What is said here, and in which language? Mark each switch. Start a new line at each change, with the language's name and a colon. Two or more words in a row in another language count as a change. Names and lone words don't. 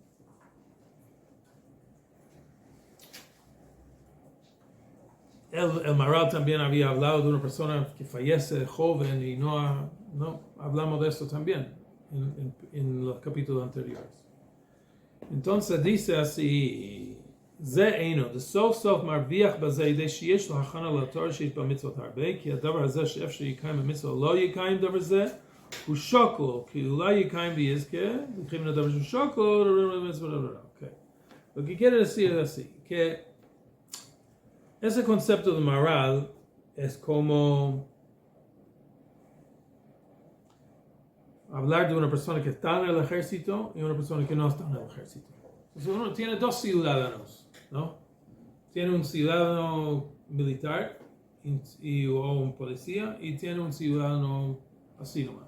Spanish: El Maharal también había hablado de una persona que fallece joven y no hablamos de eso también en los capítulos anteriores. Entonces dice así,
Hebrew: זה אינו, סוף סוף מרוויח בזה ידי שיש לו הכנה לתורה שיש בה מצוות הרבה, כי הדבר הזה שאפשר יקיים במצוות לא יקיים דבר זה, הוא שוקל, כי אולי יקיים ויזכה, וקיים לדבר שהוא שוקל,
Spanish: Lo que quiere decir es así, que ese concepto de moral es como hablar de una persona que está en el ejército y una persona que no está en el ejército. Entonces uno tiene dos ciudadanos, ¿no? Tiene un ciudadano militar o un policía y tiene un ciudadano así nomás.